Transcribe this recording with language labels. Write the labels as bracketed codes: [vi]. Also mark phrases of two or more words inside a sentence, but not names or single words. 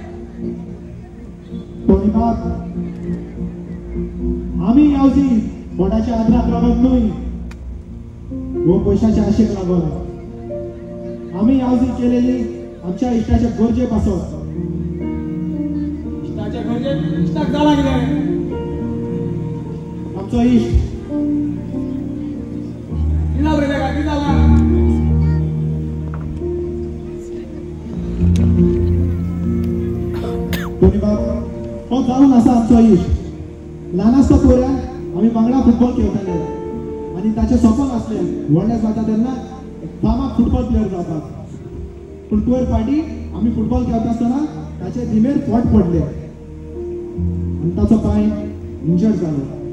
[kok] कोणी बाब आमी यावजी मोठाच्या आदराक लागून न्हय वो पयशाच्या आशेक लागून आमी यावजी केलेली आमच्या इश्टाचे गरजे पासत इश्टाचे गरजे इश्टाक जाला कित्या रे आमचो इश्ट किला रे का किला कोणी बाब हो जावन आसा आमचो इश्ट ल्हान आसता पोऱ्या आमी वांगडा फुटबॉल खेळटाले आनी ताचें सपन आसलें व्हडलें जाता तेन्ना फामाद [en] football player [kok] जावपाक पूण पयर फाटी आमी फुटबॉल खेळटा आसतना ताचे दिमेर फोट पडले आनी ताचो पांय इंजर्ड जालो